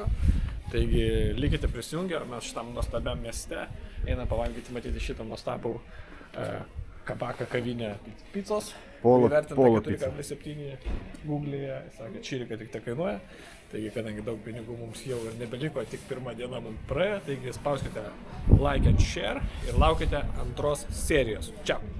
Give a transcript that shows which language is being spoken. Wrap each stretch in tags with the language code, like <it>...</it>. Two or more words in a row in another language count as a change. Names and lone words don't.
<lt>Taigi likite prisijungę, mes šitam nuostabiam mieste einam pavalgyti, matyti šitą nuostabų kabaką kavinę picos. Polo Įvertinta pica. 4,7 Google'e, sakė, čirika tik tai kainuoja. Taigi, kadangi daug pinigų mums jau ir nebeliko, tik pirmą dieną mums praėjo, taigi spauskite</lt> <en>like and share</en> <lt>ir laukite antros serijos. Čia.</lt>